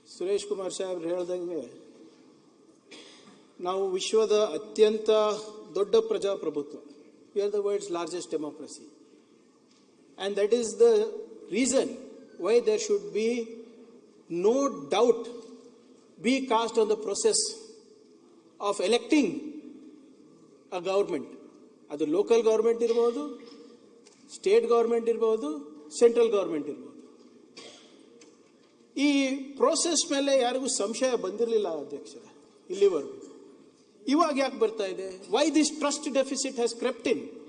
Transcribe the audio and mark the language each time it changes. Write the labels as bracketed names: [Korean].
[Kannada] ಸುರೇಶ್ ಕುಮಾರ್ ಸಾಹೇಬ್ರು ಹೇಳ್ದಂಗೆ ನಾವು ವಿಶ್ವದ ಅತ್ಯಂತ ದೊಡ್ಡ ಪ್ರಜಾಪ್ರಭುತ್ವ. [English] We are the world's largest democracy. And that is the reason why there should be no doubt be cast on the process of electing a government. [Kannada] ಅದು local government ಇರ್ಬೋದು, state government ಇರ್ಬೋದು, ಸೆಂಟ್ರಲ್ ಗೌರ್ಮೆಂಟ್ ಇರ್ಬೋದು. ಈ process ಮೇಲೆ ಯಾರಿಗೂ ಸಂಶಯ ಬಂದಿರಲಿಲ್ಲ ಅಧ್ಯಕ್ಷರೇ ಇಲ್ಲಿವರೆಗೂ. ಇವಾಗ ಯಾಕೆ ಬರ್ತಾ ಇದೆ? [English] Why this trust deficit has crept in?